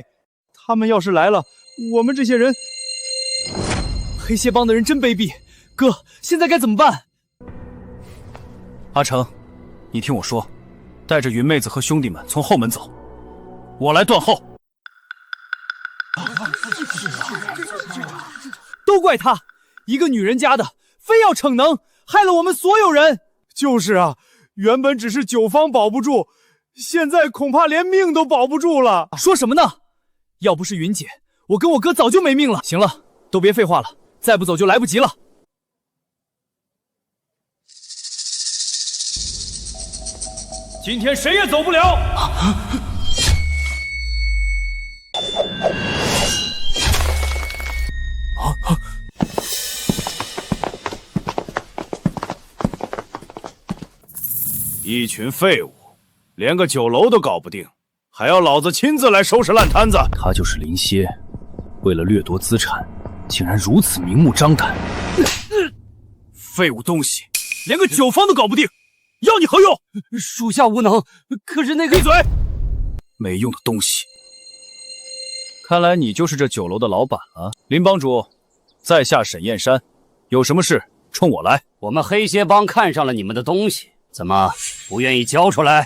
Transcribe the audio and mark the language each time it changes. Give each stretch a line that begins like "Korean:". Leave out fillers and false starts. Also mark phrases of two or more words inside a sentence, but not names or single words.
Chinese: 他們要是來了，我們這些人……黑蝎幫的人真卑鄙，哥，現在該怎麼辦？阿成，你聽我說，帶着雲妹子和兄弟們從後門走，我來斷後。都怪他，一個女人家的，非要逞能，害了我們所有人。就是啊，原本只是酒坊保不住，現在恐怕連命都保不住了。說什麼呢？要不是雲姐，我跟我哥早就沒命了。行了，都別廢話了，再不走就來不及了。今天誰也走不了。一群廢物，連個酒樓都搞不定，還要老子親自來收拾爛攤子。他就是林歇，為了掠奪資產，竟然如此明目張膽。廢物東西，連個酒坊都搞不定，要你何用？屬下無能，可是那個…… 閉嘴！沒用的東西。看來你就是這酒樓的老闆了。林幫主，在下沈燕山，有什麼事衝我來。我們黑蝎幫看上了你們的東西，怎麼不願意交出來？